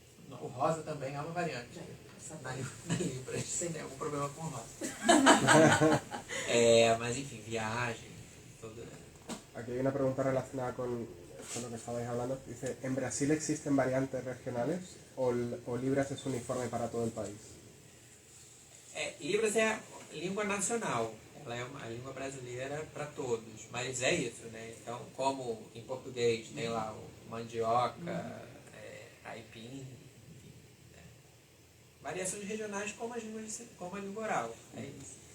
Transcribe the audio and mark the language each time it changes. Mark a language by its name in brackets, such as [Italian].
[Portuguese] O rosa também é uma variante. Na Libras, tem algum problema com o rosa. Mas enfim, viagem, todo. [Spanish] Aquí hay una pregunta relacionada con lo que estabais hablando. Dice, ¿en Brasil existen variantes regionales o Libras es uniforme para todo el país? [Portuguese] Libras é a língua nacional, ela é a língua brasileira para todos, mas é isso, né? Então, como em português tem lá o mandioca, aipim, enfim, né? Variações regionais como a língua oral, é isso.